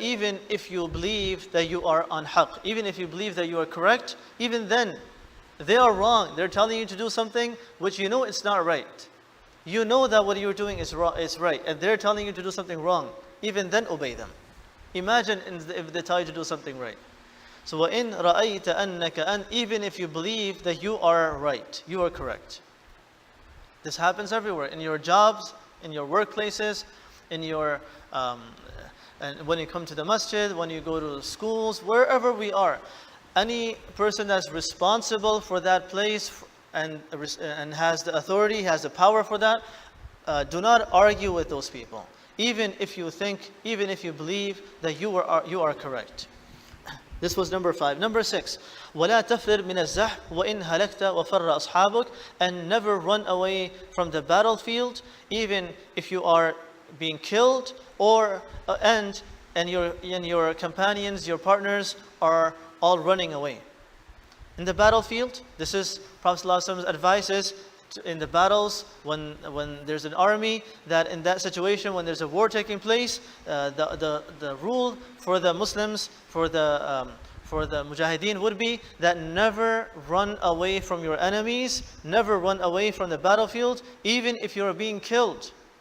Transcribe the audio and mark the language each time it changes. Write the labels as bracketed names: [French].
[English] Even if you believe that you are on haqq, even if you believe that you are correct, even then they are wrong. They're telling you to do something which you know it's not right. You know that what you're doing is right, and they're telling you to do something wrong. Even then, obey them. Imagine if they tell you to do something right. So, [Arabic] وَإِنْ رَأَيْتَ أَنَّكَ أَنْتَ. [English] Even if you believe that you are right, you are correct. This happens everywhere, in your jobs, in your workplaces, in your and when you come to the masjid, when you go to schools, wherever we are. Any person that's responsible for that place and has the authority, has the power for that, do not argue with those people. Even if you think, even if you believe that you are correct. This was number 5. Number 6, [Arabic] وَلَا تَفِرْ مِنَ الزَّحْفِ وَإِنْ هَلَكْتَ وَفَرَّ أَصْحَابُكَ. [English] And never run away from the battlefield, even if you are being killed, or and your companions, your partners are all running away. In the battlefield, this is Prophet ﷺ's advice is in the battles, when there's an army, that in that situation, when there's a war taking place, the rule for the Muslims, for the mujahideen would be that never run away from your enemies, never run away from the battlefield, even if you're being killed.